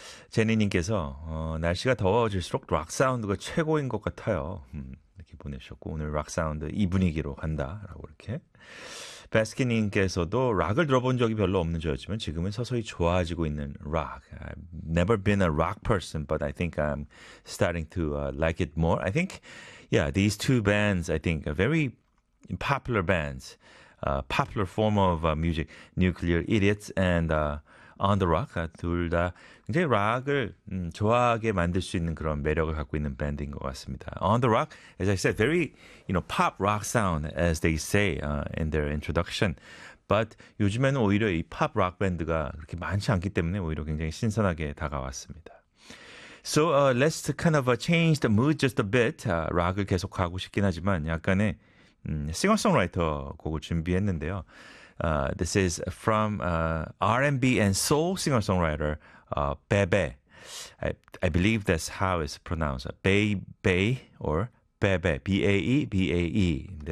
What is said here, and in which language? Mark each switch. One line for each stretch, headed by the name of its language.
Korean: 제니님께서 날씨가 더워질수록 락 사운드가 최고인 것 같아요. 이렇게 보내주셨고 오늘 락 사운드 이 분위기로 간다라고 이렇게. 베스키님께서도 락을 들어본 적이 별로 없는 저였지만 지금은 서서히 좋아지고 있는 락.
English: I've never been a rock person, but I think I'm starting to like it more. I think, yeah, these two bands, I think, are very popular bands. Popular form of music, Nuclear Idiots and On the Rock.
Korean: 둘다 굉장히 락을 좋아하게 만들 수 있는 그런 매력을 갖고 있는 밴드인 것 같습니다.
English: On the Rock, as I said, very, pop rock sound, as they say in their introduction. But
Korean: 요즘에는 오히려 이 pop rock 밴드가 그렇게 많지 않기 때문에 오히려 굉장히 신선하게 다가왔습니다.
English: So let's kind of change the mood just a bit.
Korean: 락을 계속 가고 싶긴 하지만 약간의 싱어송라이터 곡을 준비했는데요.
English: This is from R&B and soul singer-songwriter Bebe. I believe that's how it's pronounced. Bebe or Bebe. BAE.